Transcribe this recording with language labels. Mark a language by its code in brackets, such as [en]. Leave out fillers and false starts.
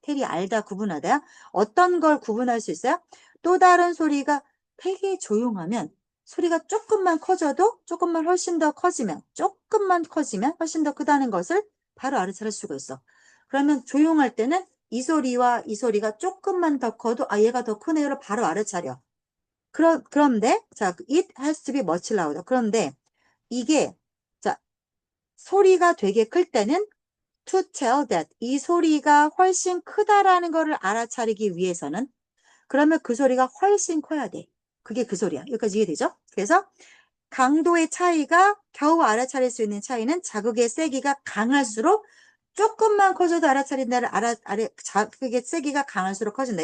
[ko] 텔이 알다 구분하다야. 어떤 걸 구분할 수 있어요? 또 다른 소리가 되게 조용하면 소리가 조금만 훨씬 더 커지면 조금만 커지면 훨씬 더 크다는 것을 바로 알아차릴 수가 있어. 그러면 조용할 때는 이 소리와 이 소리가 조금만 더 커도 얘가 더 크네요를 바로 알아차려. [en] 그런데 it has to be much louder. [ko] 그런데 이게 자, 소리가 되게 클 때는 [en] to tell that [ko] 이 소리가 훨씬 크다라는 거를 알아차리기 위해서는 그러면 그 소리가 훨씬 커야 돼. 그게 그 소리야. 여기까지 이해되죠? 그래서 강도의 차이가 겨우 알아차릴 수 있는 차이는 자극의 세기가 강할수록 조금만 커져도 알아차린다를 자극의 세기가 강할수록 커진다.